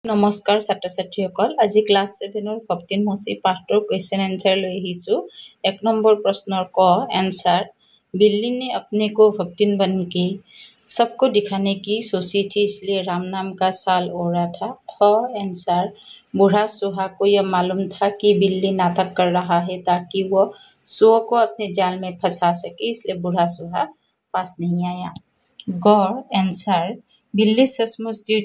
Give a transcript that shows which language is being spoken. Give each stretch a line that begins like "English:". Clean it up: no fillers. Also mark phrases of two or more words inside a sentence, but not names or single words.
Assamese: নমস্কাৰ ছাত্ৰ ছাত্ৰীসকল আজি ক্লাছ 7 ৰ ভক্তিন মচি পাঠটোৰ কোৱেশ্চন এনসাৰ লৈ আহিছো 1 নম্বৰ প্ৰশ্নৰ ক এনসাৰ
Hindi: बिल्ली ने अपने को भक्तिन बन के सबको दिखाने की सोची थी इसलिए राम नाम का साल ओढ़ा था ख आंसर बूढ़ा सुहा को यह मालूम था कि बिल्ली नाटक कर रहा है ताकि वो सुअ को अपने जाल में फंसा सके इसलिए बूढ़ा सुहा पास नहीं आया ग आंसर बिल्ली सचमुच तीर्थ